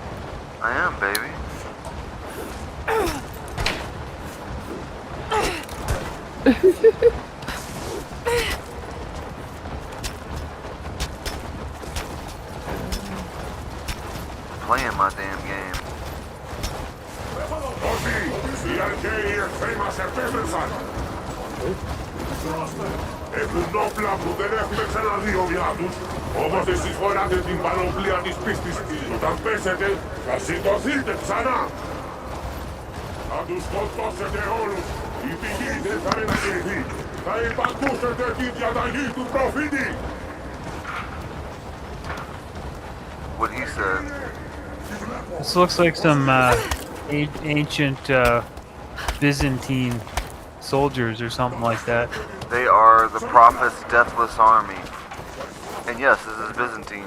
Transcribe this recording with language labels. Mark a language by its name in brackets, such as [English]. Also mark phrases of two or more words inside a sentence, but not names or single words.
[English] I am, baby. Playing my damn game. [Greek] Έχουν όπλα που δεν έχουμε ξαναδεί ομοιά τους. Όμως εσείς φοράτε την πανοπλία της πίστης. Όταν πέσετε, θα σηκωθείτε ξανά. Θα τους σκοτώσετε όλους. Η πηγή δεν θα μετακινηθεί. Θα υπακούσετε τη διαταγή του προφήτη. [English] What he said. This looks like some ancient Byzantine soldiers or something like that. They are the Prophet's deathless army. And yes, this is Byzantine.